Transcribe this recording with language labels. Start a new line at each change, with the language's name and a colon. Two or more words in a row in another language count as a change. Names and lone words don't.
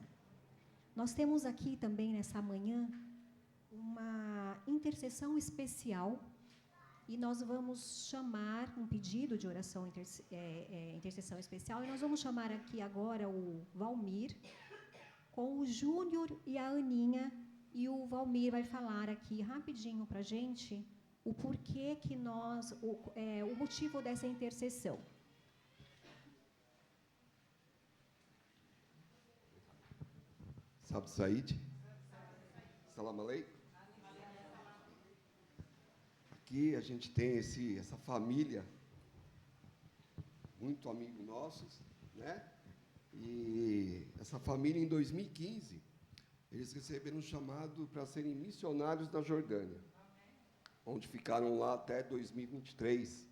Portuguese: Nós temos aqui também nessa manhã uma intercessão especial e nós vamos chamar um pedido de oração, intercessão especial, e nós vamos chamar aqui agora o Valmir, com o Júnior e a Aninha, e o Valmir vai falar aqui rapidinho para a gente o porquê que o motivo dessa intercessão. Sabe Said?
Arabic: سلام عليكم.
Portuguese: Aqui a gente tem essa família, muito amigo nossos, né? E essa família, em 2015, eles receberam um chamado para serem missionários na Jordânia, onde ficaram lá até 2023.